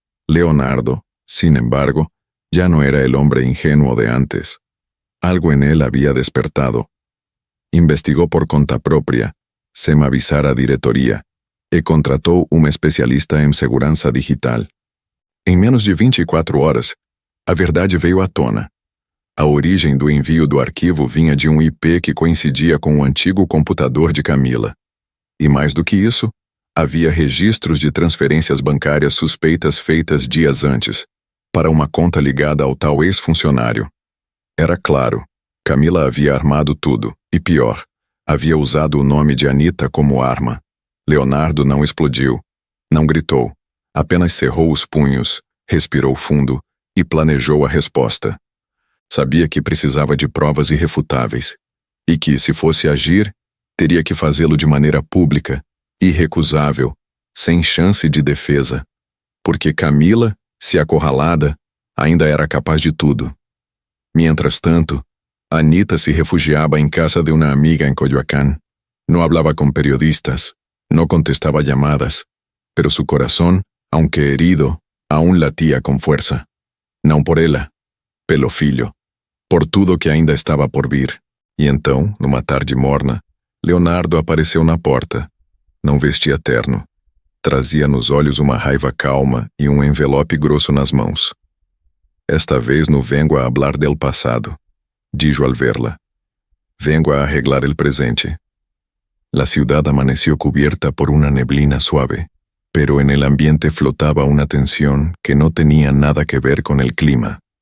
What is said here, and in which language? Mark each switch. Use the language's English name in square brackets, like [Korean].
[Spanish] Leonardo, sin embargo, ya no era el hombre ingenuo de antes. Algo en él había despertado. [Portuguese] Investigó por conta própria, sem avisar a diretoria, e contratou um especialista em segurança digital. Em menos de 24 horas, a verdade veio à tona. A origem do envio do arquivo vinha de um IP que coincidia com o antigo computador de Camila. E mais do que isso, havia registros de transferências bancárias suspeitas feitas dias antes, para uma conta ligada ao tal ex-funcionário. Era claro, Camila havia armado tudo, e pior, havia usado o nome de Anita como arma. Leonardo não explodiu, não gritou, apenas cerrou os punhos, respirou fundo e planejou a resposta. Sabia que precisava de provas irrefutáveis, e que, se fosse agir, teria que fazê-lo de maneira pública, irrecusável, sem chance de defesa, porque Camila, se acorralada, ainda era capaz de tudo. [Spanish] Mientras tanto, Anita se refugiaba en casa de una amiga en Coyoacán. No hablaba con periodistas, no contestaba llamadas, pero su corazón, aunque herido, aún latía con fuerza. [Portuguese] Não por ela, pelo filho, por tudo que ainda estava por vir. E então, numa tarde morna, Leonardo apareceu na porta. Não vestia terno. Trazia nos olhos uma raiva calma e um envelope grosso nas mãos. [Spanish] Esta vez no vengo a hablar del pasado, dijo al verla. Vengo a arreglar el presente. La ciudad amaneció cubierta por una neblina suave, pero en el ambiente flotaba una tensión que no tenía nada que ver con el clima.